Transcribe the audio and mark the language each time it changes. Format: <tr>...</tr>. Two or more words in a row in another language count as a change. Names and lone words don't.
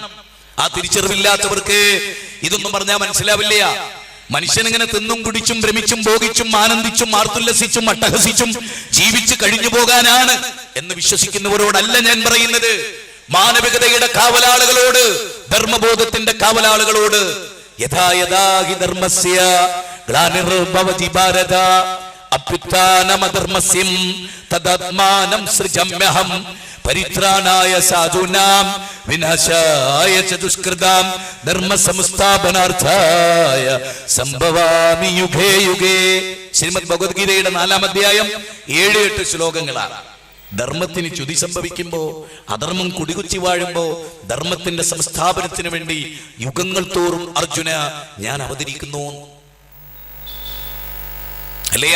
<ml>ആ തിരിച്ചറിവില്ലാത്തവർക്ക് ഇതൊന്നും പറഞ്ഞാൽ മനസ്സിലാവില്ല. മനുഷ്യനിങ്ങനെ തിന്നും കുടിച്ചും ഭ്രമിച്ചും ഭോഗിച്ചും ആനന്ദിച്ചും ആർത്തുല്ലസിച്ചും അട്ടഹസിച്ചും ജീവിച്ചു കഴിഞ്ഞു പോകാനാണ് എന്ന് വിശ്വസിക്കുന്നവരോടല്ല ഞാൻ പറയുന്നത്. മാനവികതയുടെ കാവലാളുകളോട്, ധർമ്മബോധത്തിന്റെ കാവലാളുകളോട്.</ml> <sa>യഥാ യഥാ ഹി ധർമ്മസ്യ ഗ്ലാനിർഭവതി ഭാരത അഭ്യുത്ഥാനമധർമ്മസ്യം തദാത്മാനം സൃജമ്യഹം പരിത്രാണായ സാധൂനാം വിനാശായ ച ദുഷ്കൃതാം ധർമ്മ സംസ്ഥാപനാർത്ഥായ സംഭവാമി യുഗേ യുഗേ.</sa> <ml>ശ്രീമദ് ഭഗവത്ഗീതയുടെ 4-ാം അധ്യായം 7-8 ശ്ലോകങ്ങളാണ്. ധർമ്മത്തിന് ചുതി സംഭവിക്കുമ്പോ, അധർമ്മം കുടികുത്തി വാഴുമ്പോ ധർമ്മത്തിന്റെ സംസ്ഥാപനത്തിന് വേണ്ടി യുഗങ്ങൾ തോറും അർജുന ഞാൻ അവതരിക്കുന്നു അല്ലേ?</ml>